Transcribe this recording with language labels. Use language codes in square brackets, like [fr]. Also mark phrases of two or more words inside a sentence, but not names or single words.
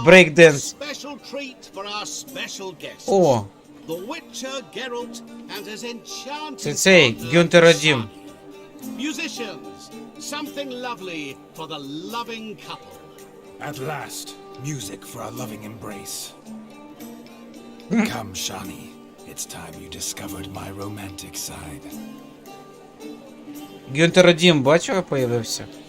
[uk] брейк-денс. [en] special treat for our special guests. [uk] О, [en] The Witcher Geralt and his enchanted [uk] це цей, [en] partner, [uk] Гюнтер Адім. [en] Sonny. Musicians, something lovely for the loving couple. At last, music for our loving embrace. Come, Shani. It's time you discovered my romantic side. [uk] Гюнтер Адім, бачив, появився?